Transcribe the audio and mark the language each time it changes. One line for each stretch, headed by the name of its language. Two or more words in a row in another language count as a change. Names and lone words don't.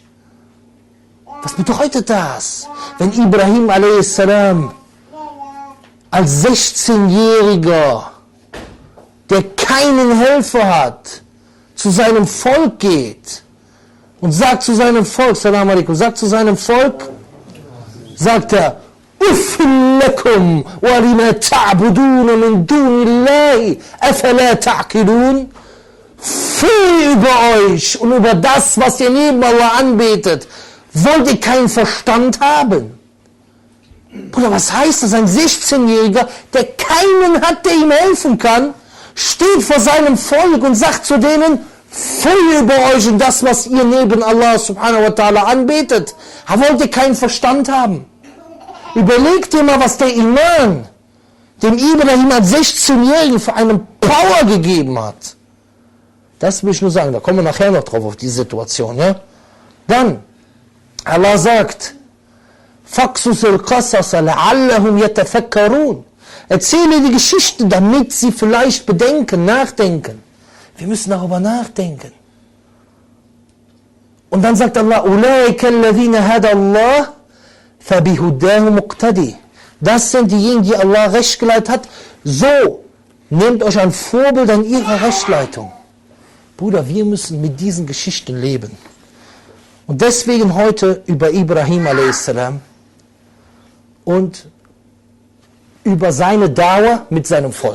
German: Was bedeutet das? Wenn Ibrahim a.s. als 16-Jähriger, der keinen Helfer hat, zu seinem Volk geht und sagt zu seinem Volk,
Arabic: سلام عليكم, sagt er, أف لكم ولما تعبدون من دون الله أفلا تعقلون.
German: Für über euch und über das, was ihr neben Allah anbetet, wollt ihr keinen Verstand haben? Bruder, was heißt das? Ein 16-Jähriger, der keinen hat, der ihm helfen kann, steht vor seinem Volk und sagt zu denen, für über euch und das, was ihr neben Allah
Arabic: سبحانه وتعالى
German: anbetet, wollt ihr keinen Verstand haben? Überlegt dir mal, was der Iman dem Ibrahim als 16-Jährigen für eine Power gegeben hat. Das will ich nur sagen, da kommen wir nachher noch drauf, auf die Situation. Ja? Dann, Allah sagt,
Arabic: فَقْصُصِ الْقَصَصَ لَعَلَّهُمْ يَتَفَكَّرُونَ.
German: Erzähle die Geschichte, damit sie vielleicht bedenken, nachdenken. Wir müssen darüber nachdenken. Und dann sagt Allah,
Arabic: أُولَٰئِكَ الَّذِينَ هَدَى اللَّهُ فَبِهُدَاهُ مُقْتَدِي.
German: Das sind diejenigen, die Allah recht geleitet hat. So, nehmt euch ein Vorbild an ihrer Rechtleitung. Bruder, wir müssen mit diesen Geschichten leben. Und deswegen heute über Ibrahim a.s. und über seine Dawah mit seinem Volk.